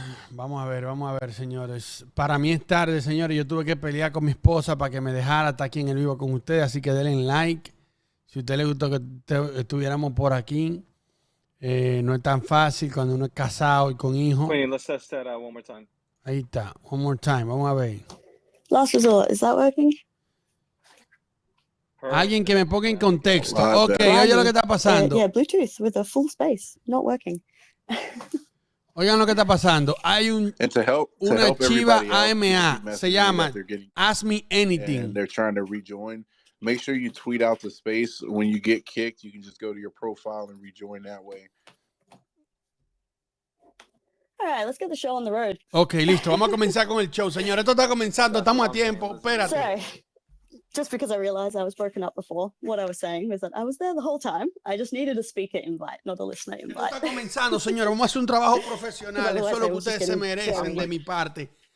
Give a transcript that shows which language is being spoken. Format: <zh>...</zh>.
<es>Vamos a ver, señores. Para mí es tarde, señores. Yo tuve que pelear con mi esposa para que me dejara estar aquí en el vivo con ustedes. Así que denle like. Si a usted le gustó que estuviéramos por aquí. No es tan fácil cuando uno es casado y con hijos.</es> <en>Wait, let's test that one more time.</en> <es>Ahí está.</es> <en>One more time.</en> <es>Vamos a ver.</es> <en>Last resort, is that working?</en> <es>Alguien que me ponga en contexto. Ok, oye lo que está pasando.</es> <en>Yeah, Bluetooth with a full space, not working.</en> <es>Oigan lo que está pasando. Hay una Shiba AMA. Se llama Ask Me Anything.</es> <en>And they're trying to rejoin. Make sure you tweet out the space. When you get kicked, you can just go to your profile and rejoin that way. All right, let's get the show on the road.</en> <es>Ok, listo. Vamos a comenzar con el show, señores. Esto está comenzando. Estamos a tiempo. Espérate.</es> <en>Sorry. Just because I realized I was broken up before, what I was saying was that I was there the whole time. I just needed a speaker invite, not a listener</en> <es>Esto</es> <en>invite.</en> <es>está comenzando, señores. Vamos a hacer un trabajo profesional. Eso es lo que ustedes se merecen de mi parte.</es>